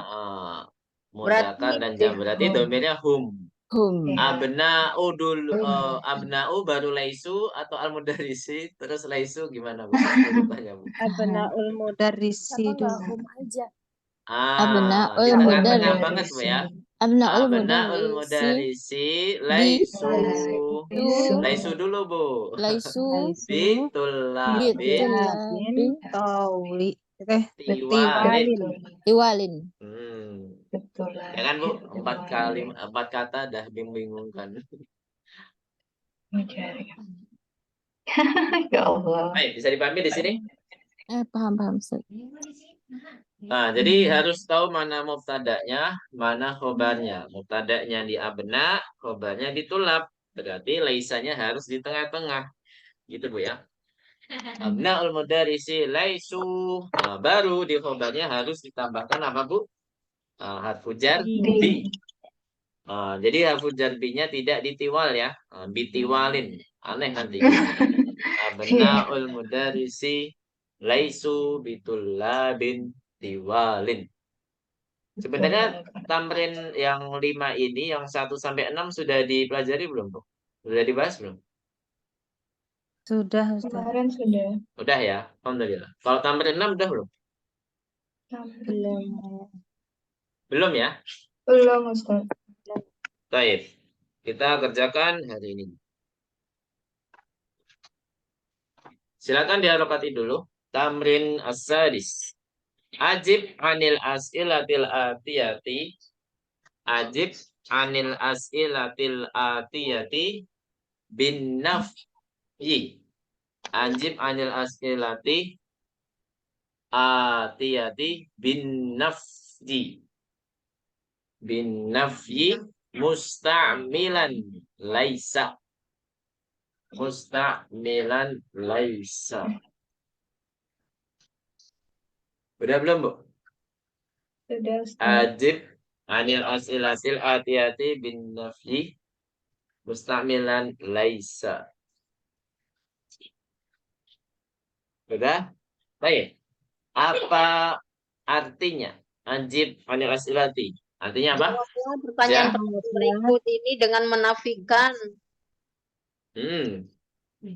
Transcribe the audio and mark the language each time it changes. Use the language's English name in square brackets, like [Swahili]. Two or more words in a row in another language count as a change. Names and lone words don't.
[Indonesian] Muzakkar dan jamak. Berarti domirnya hum. Hum. Iya. Abna'u baru laisu atau al-mudarrisi terus laisu gimana Bu? Urutannya Bu. [Arabic] أبناء المدرسي [Indonesian] dulu. [Arabic] Abna'ul [Indonesian] Di tengah-tengah [Arabic] mudarrisi. [Indonesian] banget Bu ya. [Arabic] Abnaul Abna'ul mudarrisi المدرسي ليسوا. Laisu. [Indonesian] Laisu dulu Bu. [Arabic] laisu Bitulabin bitulabin Tauli. tiwalin. iwalin. [Indonesian] Betul lah. Ya kan Bu? 4 kata dah membingungkan. Mencari. [Arabic] يا الله. [Indonesian] Baik, bisa dipahami di sini? Paham Ustaz. Nah, jadi harus tahu mana mubtada'nya, mana khobarnya. Mubtada'nya di abna, khobarnya di tulab. Berarti laisanya harus di tengah-tengah. Gitu Bu ya. [Arabic] أبناء المدرسي ليسوا. [Indonesian] Nah, baru di khobarnya harus ditambahkan apa Bu? [Arabic] حرف جر بـ. [Indonesian] Jadi [Arabic] حرف جر بـ- [Indonesian] nya tidak ditiwal ya. Bitiwalin. Aneh nanti. [Arabic] أبناء المدرسي ليسوا بطلاب طوال. [Indonesian] Sebenarnya tamrin yang 5 ini, yang 1 sampai 6 sudah dipelajari belum, Bu? Sudah dibahas belum? Sudah, Ustaz. Kemarin sudah. Udah ya, alhamdulillah. Kalau tamrin 6 udah belum? Belum. Belum ya? Belum, Ustaz. Baik. Kita kerjakan hari ini. Silakan diharokati dulu. [Arabic] التمرين السادس. أجب عن الأسئلة الآتية. أجب عن الأسئلة الآتية بالنفي. أجب عن الأسئلة الآتية بالنفي. بالنفي مستعملا ليس. مستعملا ليس. [Indonesian] Udah belum, Bu? Sudah, Ustaz. [Arabic] أجب عن الأسئلة الآتية بالنفي مستعملا ليس. [Indonesian] Udah? Baik. Apa artinya? [Arabic] أجب عن الأسئلة. [Indonesian] Artinya apa? Pertanyaan berikut ini dengan menafikan Dengan